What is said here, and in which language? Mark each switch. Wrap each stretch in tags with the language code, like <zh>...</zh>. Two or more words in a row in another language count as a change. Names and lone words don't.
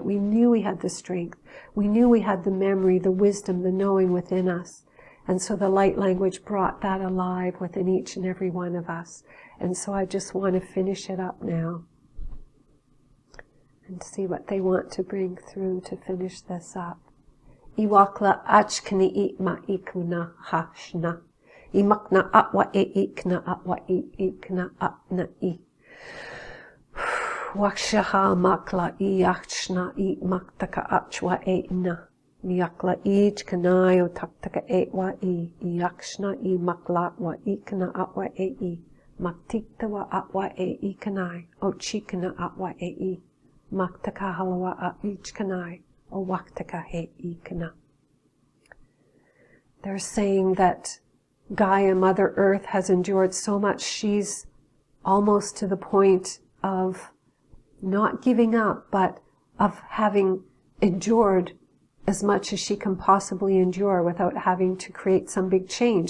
<en>We knew we had the strength. We knew we had the memory, the wisdom, the knowing within us. And so the light language brought that alive within each and every one of us. And so I just want to finish it up now and see what they want to bring through to finish this up. Iwakla achkni ikma ikuna hashna. Imakna atwa ikna atwa ikna atna I. Wakshaha makla iachna I maktaka achwa eitna. Miakla ij kanayo taktaka eitwa I. Iachna I makla wa ikna atwa ei. Maktikta wa atwa ei kanai. O chikana atwa ei. Maktaka halawa a ij kanai. O waktaka hei kana. They're saying that Gaia, Mother Earth, has endured so much. She's almost to the point of not giving up, but of having endured as much as she can possibly endure without having to create some big change.</en>